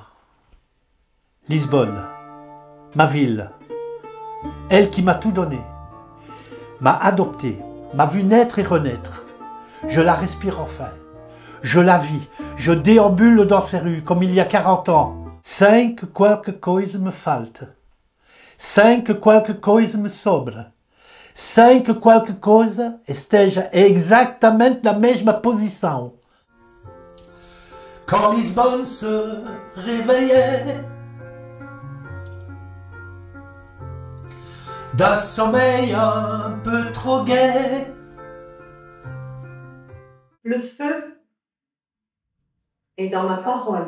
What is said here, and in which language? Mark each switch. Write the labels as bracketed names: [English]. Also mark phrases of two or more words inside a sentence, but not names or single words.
[French] Lisbonne, ma ville, elle qui m'a tout donné, m'a adopté, m'a vu naître et renaître. Je la respire enfin, je la vis, je déambule dans ces rues comme il y a 40 ans. [Portuguese] Cinq qualquer coisa me falta, cinq qualquer coisa me sobra, cinq qualquer coisa esteja exatamente na mesma posição. [French] Quand Lisbonne se réveillait d'un sommeil un peu trop gai. Le feu est dans ma parole.